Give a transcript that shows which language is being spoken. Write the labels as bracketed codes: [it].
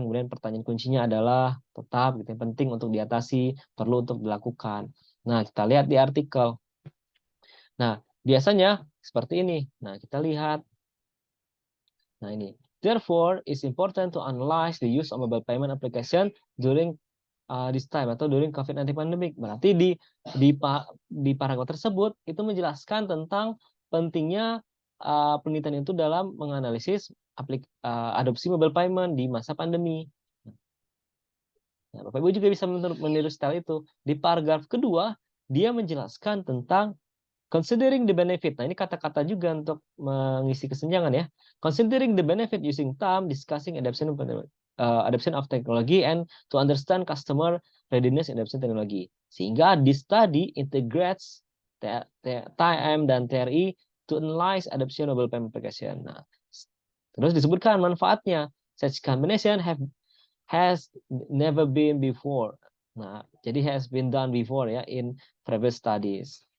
[id] Kemudian pertanyaan kuncinya adalah tetap gitu, yang penting untuk diatasi, perlu untuk dilakukan. Nah, kita lihat di artikel. Nah, biasanya seperti ini. Nah, kita lihat. Nah, ini. [en] Therefore, it's important to analyze the use of mobile payment application during this time [id] atau [en] during COVID-19 pandemic. [id] Berarti di paragraf tersebut itu menjelaskan tentang pentingnya penelitian itu dalam menganalisis adopsi mobile payment di masa pandemi. Nah, Bapak Ibu juga bisa meniru style itu. Di paragraf kedua, dia menjelaskan tentang [en] considering the benefit. [id] Nah, ini kata-kata juga untuk mengisi kesenjangan ya. [en] Considering the benefit using time, discussing adoption of technology and to understand customer readiness adoption technology. [id] Sehingga [en] this study integrates TM dan TRI to analyze adoption mobile payment application. [id] Nah, terus disebutkan manfaatnya. [en] Such combination has never been before. [id] Nah, jadi [en] has been done before ya in previous studies.